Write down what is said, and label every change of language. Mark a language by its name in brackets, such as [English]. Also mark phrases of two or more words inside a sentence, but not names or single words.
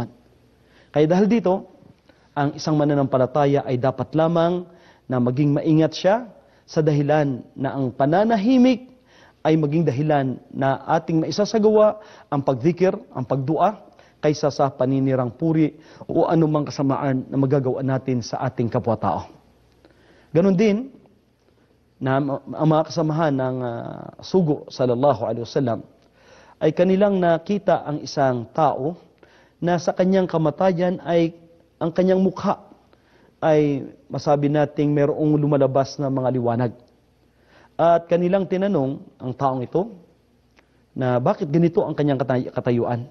[Filipino] Kaya dahil dito, ang isang mananampalataya ay dapat lamang na maging maingat siya sa dahilan na ang pananahimik ay maging dahilan na ating maisasagawa ang pagdikir, ang pagdua, kaysa sa paninirang puri o anumang kasamaan na magagawa natin sa ating kapwa-tao. Ganon din, na ang mga kasamahan ng sugo [Arabic] صلى الله عليه وسلم [Filipino] ay kanilang nakita ang isang tao na sa kanyang kamatayan ay ang kanyang mukha ay masabi nating mayroong lumalabas na mga liwanag. At kanilang tinanong ang taong ito na bakit ganito ang kanyang katayuan.